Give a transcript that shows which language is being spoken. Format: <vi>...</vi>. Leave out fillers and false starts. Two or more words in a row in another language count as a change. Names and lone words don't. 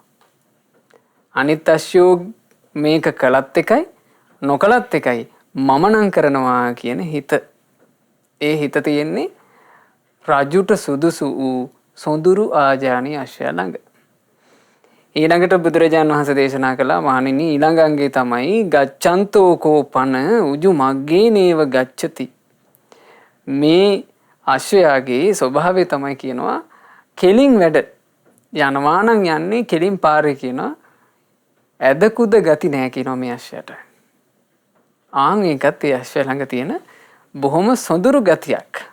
<si>අනිත් අශ්වයෝ මේක කළත් එකයි නොකළත් එකයි මම නම් කරනවා කියන හිත. ඒ හිත තියෙන්නේ රජුට සුදුසු වූ සොඳුරු ආජානී අශ්වයා ළඟ. ඊළඟට බුදුරජාණන් වහන්සේ දේශනා කළා මහණෙනි ඊළඟ අංගේ තමයි</si> <pi>ගච්ඡන්තෝ කෝපන උජු මග්ගේ නේව ගච්ඡති.</pi> <si>මේ අශ්වයාගේ ස්වභාවය තමයි කියනවා කෙලින් වැඩ යනවා නම් යන්නේ කෙලින් පාරේ කියනවා. ඇද කුද ගති නැහැ කියනවා මේ අශ්වයාට. ආන් ඒකත් ඒ අශ්වයා ළඟ තියෙන බොහොම සොඳුරු ගතියක්.</si>